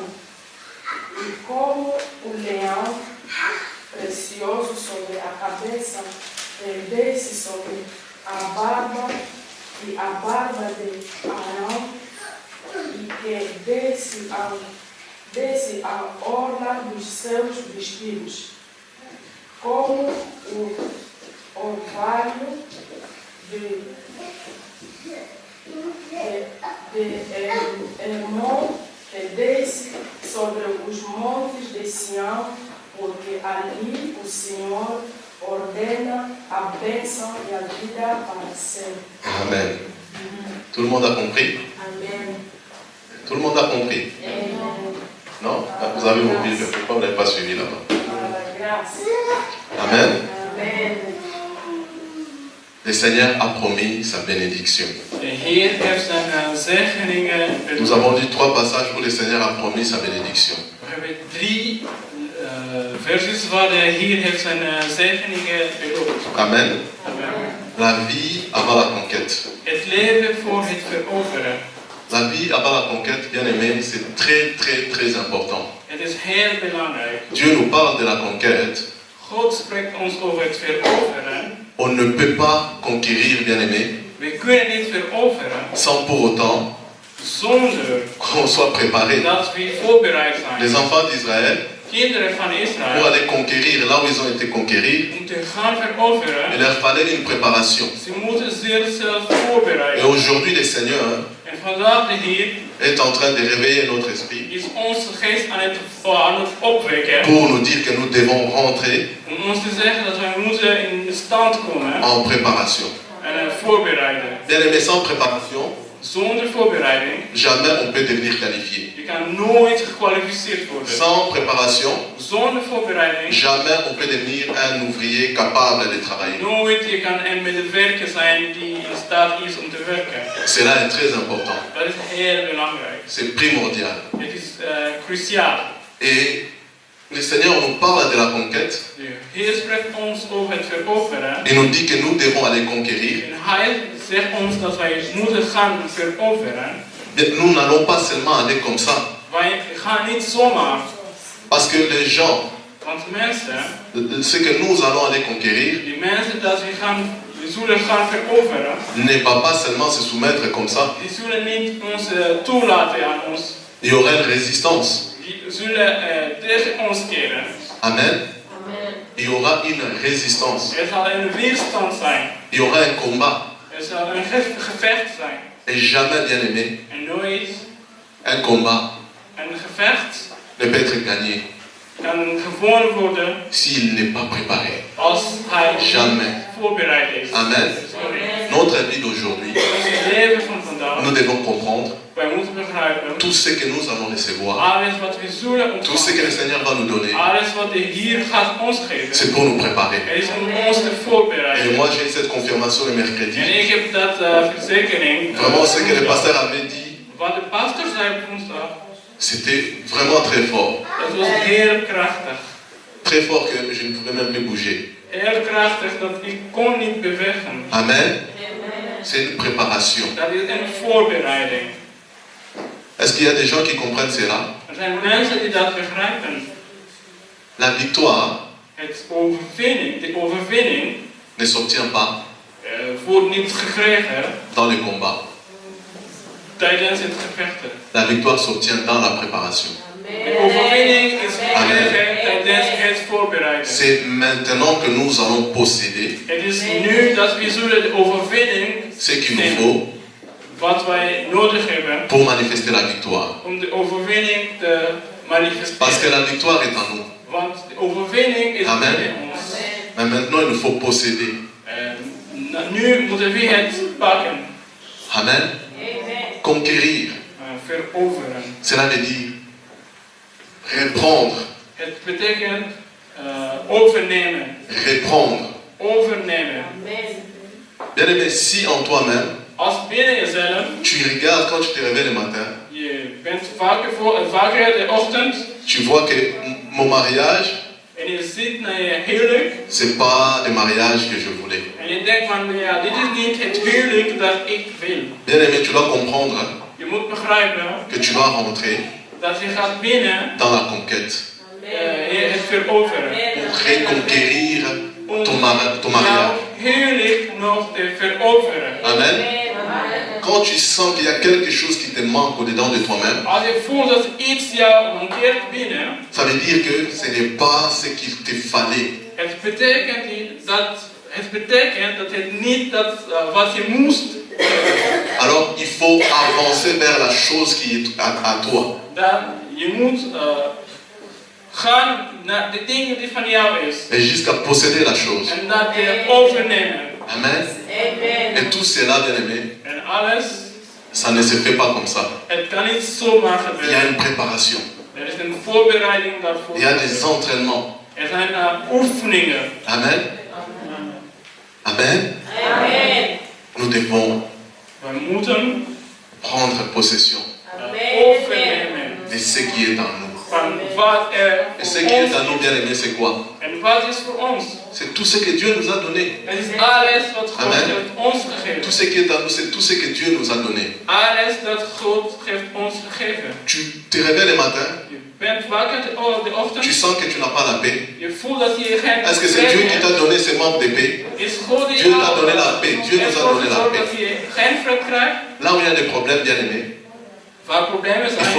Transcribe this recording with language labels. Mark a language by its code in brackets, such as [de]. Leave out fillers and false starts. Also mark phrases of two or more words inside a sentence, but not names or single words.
[pt] E como o leão precioso sobre a cabeça desce sobre a barba e a barba de Arão e que desce a orla dos seus vestidos, como o orvalho de Hermon que desce sobre os montes de Sião, porque ali o Senhor ordena a bênção e a vida para sempre. [fr] Amen. Tout le monde a compris? Amen. Tout le monde a compris? Amen. Non? Vous avez vos Bibles, pourquoi vous n'avez pas suivi là-bas? Amen. Amen. Le Seigneur a promis sa bénédiction. [nl] De Heer heeft zijn zegeningen beloofd. [fr] Nous avons lu 3 passages où le Seigneur a promis sa bénédiction. [nl] We hebben 3 verses waar de Heer heeft zijn zegeningen beloofd. [fr] Amen. Amen. La vie avant la conquête. [nl] Het leven voor het veroveren. [fr] La vie avant la conquête, bien aimé, c'est très très très important. [nl] Het is heel belangrijk. [fr] Dieu nous parle de la conquête. [nl] God spreekt ons over het veroveren. [fr] On ne peut pas conquérir, bien aimé, [nl] We kunnen niet veroveren [fr] sans pour autant [nl] zonder [fr] qu'on soit préparé. [nl] dat we voorbereid [fr] Les [nl] zijn. [fr] enfants d'Israël, [nl] Kinderen van [fr] pour [nl] Israël [fr] aller conquérir là où ils ont été conquéris, [nl] om te gaan veroveren, [fr] il leur fallait une préparation. [nl] ze moeten zichzelf [fr] Et [nl] voorbereiden. [fr] aujourd'hui, le Seigneur [nl] En vandaag de Heer [fr] est en train de réveiller notre esprit [nl] is onze geest aan het opwekken. [fr] pour nous dire que nous devons rentrer [nl] Om ons te zeggen dat wij moeten in stand komen [fr] en préparation. [nl] en voorbereiden. [fr] Bien aimé, sans préparation, [nl] Zonder voorbereiding, [fr] jamais on peut devenir qualifié. [nl] je kan nooit gekwalificeerd worden. [fr] Sans préparation, [nl] Zonder voorbereiding, [fr] jamais on peut devenir un ouvrier capable de travailler. [nl] nooit je kan een medewerker zijn die in staat is om te werken. [fr] Cela est très important. [nl] Dat is heel belangrijk. [fr] C'est primordial. [nl] Het is cruciaal. [fr] Et le Seigneur nous parle de la conquête. [nl] De Heer spreekt ons over het veroveren. [fr] Il nous dit que nous devons aller conquérir. [nl] En Hij zegt ons dat wij moeten gaan veroveren. [fr] Nous n'allons pas seulement aller comme ça. [nl] Wij gaan niet zomaar. [fr] Parce que les gens, [nl] Want mensen, [fr] ce que nous allons aller conquérir, [nl] die mensen dat we zullen gaan veroveren, [fr] ne va pas seulement se soumettre comme ça. [nl] die zullen niet ons toelaten aan ons. [fr] Il y aura une résistance. [nl] Die zullen tegen ons keren. [fr] Amen. [nl] Amen. [fr] Il y aura une résistance. [nl] Er zal een weerstand zijn. [fr] Il y aura un combat. [nl] Er zal een gevecht zijn. [fr] Et jamais, bien aimé, [nl] En nooit [fr] un combat [nl] een gevecht [fr] ne peut être gagné [nl] kan gewonnen worden [fr] s'il n'est pas préparé. [nl] als hij [fr] Jamais. [nl] voorbereid is. [fr] Amen. Notre vie d'aujourd'hui, [nl] Ons leven van vandaag, [fr] nous devons comprendre [nl] wij moeten begrijpen, [fr] tout ce que nous allons recevoir, [nl] alles wat we zullen [fr] tout ce que le [nl] ontvangen, [fr] Seigneur va nous donner, [nl] alles wat de Heer gaat ons geven, [fr] c'est pour nous préparer. [nl] het is om ons te [fr] Et [nl] voorbereiden. [fr] moi, j'ai eu cette confirmation le mercredi. [nl] En ik heb dat verzekering. [fr] Vraiment, ce que le pasteur avait dit, [nl] Wat de pastor zei op woensdag, [fr] c'était vraiment très fort. [nl] dat was heel krachtig. [fr] Très fort que je ne pouvais même plus bouger. [nl] Heel krachtig dat ik kon niet bewegen. [fr] Amen. C'est une préparation. [nl] Dat is een voorbereiding. [fr] Est-ce qu'il y a des gens qui comprennent cela? [nl] Er zijn mensen die dat begrijpen. [fr] La victoire [nl] De overwinning [fr] ne s'obtient pas [nl] wordt niet gekregen [fr] dans le combat. [nl] tijdens het gevechten. [fr] La victoire s'obtient dans la préparation. [nl] De overwinning is verkregen tijdens het voorbereiden. [fr] C'est maintenant que nous allons posséder [nl] Het is nu dat we zullen de overwinning [fr] ce qu'il nous [nl] nemen. [fr] faut [nl] Wat wij nodig hebben [fr] pour manifester la victoire. [nl] om de overwinning te manifesteren. [fr] Parce que la victoire est en nous. [nl] Want de overwinning is [fr] Amen. [nl] binnen ons. [fr] Mais maintenant, il nous faut posséder. [nl] Nu moeten we het pakken. [fr] Amen. Conquérir. [nl] Veroveren. [fr] Cela veut dire reprendre. [nl] Het betekent overnemen. [fr] Reprendre. [nl] Overnemen. [fr] Bien aimé, si en toi-même, [nl] Als binnen jezelf, [fr] tu regardes quand tu te réveilles le matin, [nl] je bent vaker de ochtend [fr] tu vois que mon mariage, [nl] en je ziet naar je huwelijk [fr] c'est pas le mariage que je voulais. [nl] en je denkt van ja, dit is niet het huwelijk dat ik wil. [fr] Bien aimé, tu dois comprendre [nl] Je moet begrijpen [fr] que tu vas rentrer [nl] dat je gaat binnen [fr] dans la conquête [nl] het veroveren. [fr] pour reconquérir [nl] Om [fr] ton mariage. [nl] jouw huwelijk nog te veroveren. [fr] Amen. Quand tu sens qu'il y a quelque chose qui te manque au-dedans de toi-même, [nl] Als je voelt dat iets jou mankeert binnen, [fr] ça veut dire que ce n'est pas ce qu'il te fallait. [nl] het betekent dat het niet dat wat je moest. [fr] Alors il faut avancer vers la chose qui est à toi. [nl] Dan je moet gaan naar de dingen die van jou is. [fr] Et jusqu'à posséder la chose. [nl] En dat je overnemen. [fr] Amen. Et tout cela, bien aimé, [nl] En alles, [fr] ça ne se fait pas comme ça. [nl] het kan niet zomaar [fr] Il y a [nl] gebeuren. [fr] une préparation. [nl] Er is een voorbereiding daarvoor. [fr] Il y a des entraînements. [nl] Er zijn oefeningen. [fr] Amen. Amen. Nous devons [nl] We moeten [fr] prendre possession [nl] overnemen [fr] de ce qui est en nous. [nl] van wat er [fr] Et ce [nl] voor [fr] qui est [nl] ons [fr] en nous, bien aimé, c'est quoi? [nl] en wat is voor ons. [fr] C'est tout ce que Dieu nous a donné. [nl] Het is alles wat God [fr] Amen. [nl] heeft ons [fr] Tout [nl] gegeven. [fr] ce qui est en nous, c'est tout ce que Dieu nous a donné. [nl] Alles dat God heeft ons gegeven. [fr] Tu te réveilles le matin, [nl] Je bent wakker de [fr] tu [nl] ochtend. [fr] sens que tu n'as pas la paix. [nl] Je voelt dat je geen [fr] Est-ce que c'est Dieu qui [nl] vrede [fr] t'a [nl] hebt. [fr] donné ce manque de paix? [nl] Is God die [fr] Dieu [nl] jou [fr] t'a donné la paix. Dieu nous a [nl] ervoor [fr] donné la [nl] gezorgd [fr] paix. [nl] dat je geen vrede krijgt? [fr] Là où il y a des problèmes, bien aimés, [nl] Waar problemen [fr] il faut